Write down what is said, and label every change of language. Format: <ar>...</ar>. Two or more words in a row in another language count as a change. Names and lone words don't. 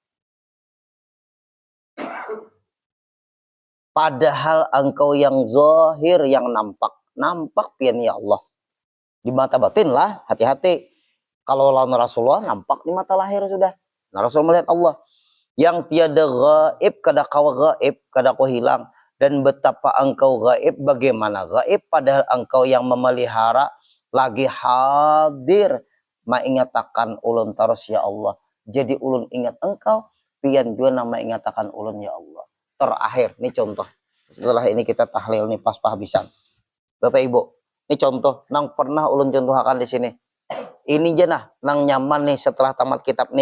<id>Padahal engkau yang zahir, yang nampak pian ya Allah.</id> <bjn>Di mata batin lah, hati-hati. Kalau lawan Rasulullah nampak di mata lahir sudah.</bjn> <id>Nah, Rasul melihat Allah.</id> <bjn>Yang tiada gaib, kada kau gaib, kada kau hilang.</bjn> <id>Dan betapa engkau gaib, bagaimana gaib, padahal engkau yang memelihara, lagi hadir,</id> <bjn>mengingatakan ulun terus ya Allah. Jadi ulun ingat engkau, pian juga nama ingatakan ulun ya Allah.</bjn> <id>Terakhir, ini contoh.</id> <bjn>Setelah ini kita tahlil nih pas pahbisan. Bapak Ibu, ini contoh, nang pernah ulun contohkan di sini. Ini aja nah, nang nyaman nih setelah tamat kitab nih.</bjn>